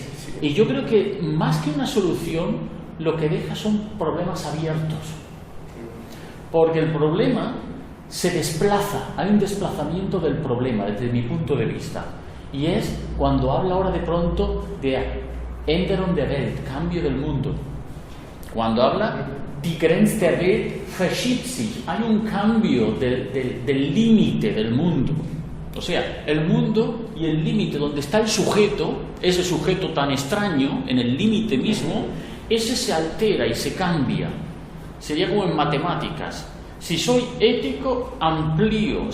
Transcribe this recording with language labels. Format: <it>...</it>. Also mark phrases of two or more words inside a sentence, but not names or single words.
<es>Y yo creo que más que una solución, lo que deja son problemas abiertos. Porque el problema se desplaza, hay un desplazamiento del problema desde mi punto de vista. Y es cuando habla ahora de pronto de</es> <de>Änderung der Welt,</de> <es>cambio del mundo. Cuando habla</es> <de>die Grenze der Welt verschiebt sich,</de> <es>hay un cambio del límite del mundo. O sea, el mundo y el límite donde está el sujeto, ese sujeto tan extraño, en el límite mismo, ese se altera y se cambia. Sería como en matemáticas. Si soy ético, amplío.</es>